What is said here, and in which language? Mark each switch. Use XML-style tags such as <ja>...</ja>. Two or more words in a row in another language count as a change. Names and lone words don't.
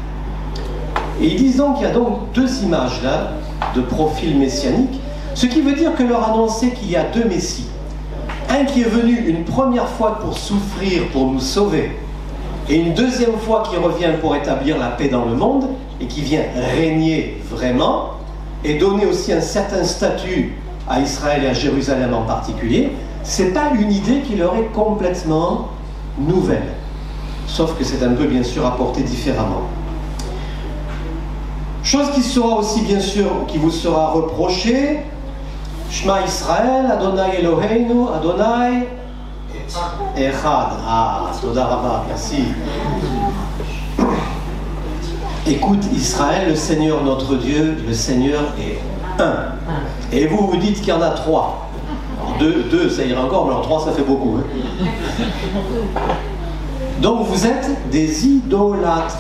<fr>Et ils disent donc qu'il y a donc deux images là de profil messianique, ce qui veut dire que leur annoncer qu'il y a deux Messies, Un qui est venu une première fois pour souffrir, pour nous sauver, et une deuxième fois qui revient pour établir la paix dans le monde, et qui vient régner vraiment, et donner aussi un certain statut à Israël et à Jérusalem en particulier, c'est pas une idée qui leur est complètement nouvelle. Sauf que c'est un peu bien sûr apporté différemment. Chose qui sera aussi bien sûr, qui vous sera reprochée,</fr> <he>שמע ישראל, אדני אלהינו, אדני אחד. אה, תודה רבה,</he> <fr>merci. Écoute Israël, le Seigneur notre Dieu, le Seigneur est un. Et vous, vous dites qu'il y en a trois. Alors deux, ça ira encore, mais alors trois, ça fait beaucoup. Hein. Donc vous êtes des idolâtres.</fr>